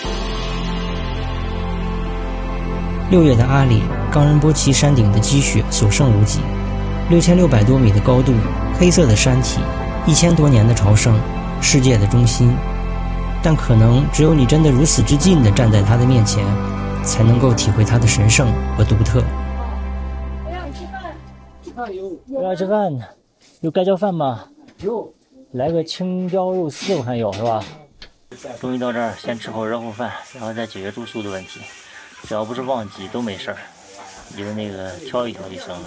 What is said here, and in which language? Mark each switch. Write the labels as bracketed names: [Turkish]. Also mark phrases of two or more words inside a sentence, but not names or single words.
[Chinese] 6 月的阿里，岡仁波齊山頂的積雪所剩無幾，6600多米的高度，黑色的山體，1000多年的朝聖，世界的中心。但可能只有你真的如此之近地站在它的面前，才能夠體會它的神聖和獨特。我讓你吃飯。我要吃飯呢，有蓋澆飯嗎？有。來個青椒肉絲，我看有是吧？終於到這兒，先吃口熱乎飯，然後再解決住宿的問題。只要不是旺季都沒事兒，你的那個挑一挑就行了。